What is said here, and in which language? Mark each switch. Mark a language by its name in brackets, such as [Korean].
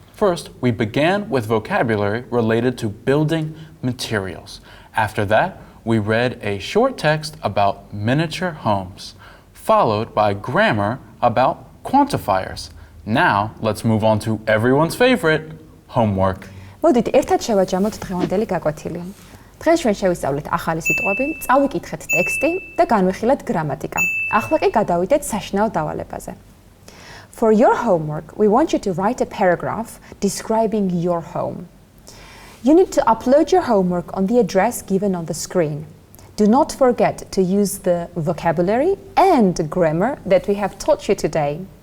[English] First, we began with vocabulary related to building materials. After that, we read a short text about miniature homes, followed by grammar about quantifiers. Now, let's move on to everyone's favorite, homework. [Georgian] მოდით ერთად შევაჯამოთ დღევანდელი გაკვეთილი. დღეს ჩვენ შევისწავლეთ ახალი სიტყვები, წავიკითხეთ ტექსტი და განვიხილეთ გრამატიკა. ახლა კი გადავიდეთ საშინაო დავალებაზე. [English] For your homework, we want you to write a paragraph describing your home. You need to upload your homework on the address given on the screen. Do not forget to use the vocabulary and grammar that we have taught you today.